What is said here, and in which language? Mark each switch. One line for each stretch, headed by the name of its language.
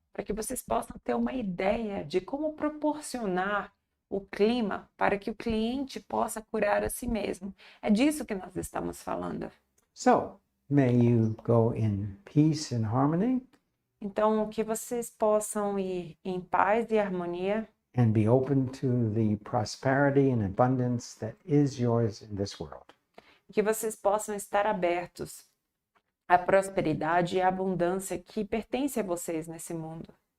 Portuguese: Para que vocês possam ter uma ideia de como proporcionar o clima para que o cliente possa curar a si mesmo. É disso que nós estamos falando.
English: So, may you go in peace and harmony
Portuguese: Então, que vocês possam ir em paz e harmonia
English: and be open to the prosperity and abundance that is yours in this world.
Portuguese: que vocês possam estar abertos à prosperidade e à abundância que pertence a vocês nesse mundo.